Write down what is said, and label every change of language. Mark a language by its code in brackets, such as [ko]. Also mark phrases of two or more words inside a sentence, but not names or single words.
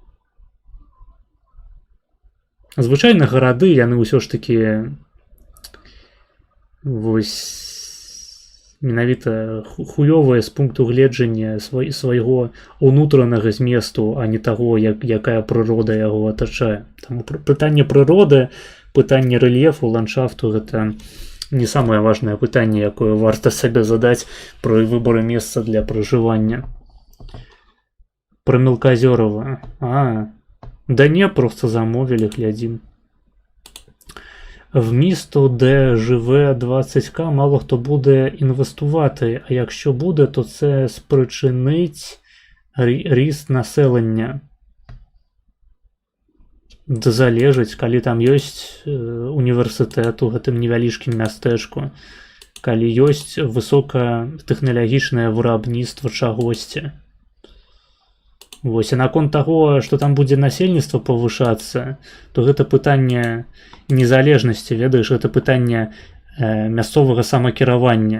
[be] Звычайна гарады, яны ўсё ж такі вось менавіта хуёвыя з пункту гледжання свайго унутранага зместу, а не таго, якая прырода яго атачае. Таму пытанне прыроды, пытанне рэльефу, ландшафту — гэта не самае важнае пытанне, якое варта сабе задаць пры выбары месца для пражывання. [uk] Про Мелкозёрова. Да не, просто замовили, глядим. В місто, де живе 20к, мало хто буде інвестувати, а якщо буде, то це спричинить ріст населення. Залежить, [be] калі там ёсць універсітэт у гэтым невялічкім мястэчку, калі ёсць высокатэхналагічнае вырабніцтва чагосьці. Вось, і наконт таго, што там будзе насельніцтва павышацца, то гэта пытанне незалежнасці, ведаеш, гэта пытанне мясцовага самакіравання.